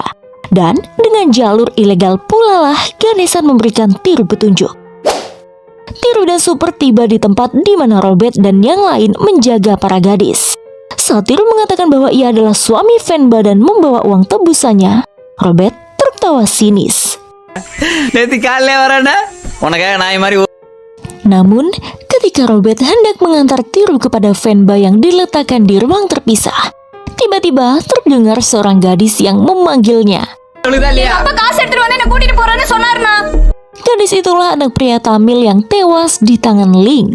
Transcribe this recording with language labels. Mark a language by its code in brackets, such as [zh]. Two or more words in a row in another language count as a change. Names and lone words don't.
[id] Dan dengan jalur ilegal pula lah Ganesan memberikan Tiru petunjuk. Tiru dan Super tiba di tempat di mana Robert dan yang lain menjaga para gadis. Saat Tiru mengatakan bahwa ia adalah suami Venba dan membawa uang tebusannya, Robert tertawa sinis. [ta] நேத்து காலையில வரேன்னா உனக்காக நாய் மாதிரி [id] Namun, ketika Robert hendak mengantar Tiru kepada Venba yang diletakkan di ruang terpisah, tiba-tiba terdengar seorang gadis yang memanggilnya. Gadis itulah anak pria Tamil yang tewas di tangan Ling.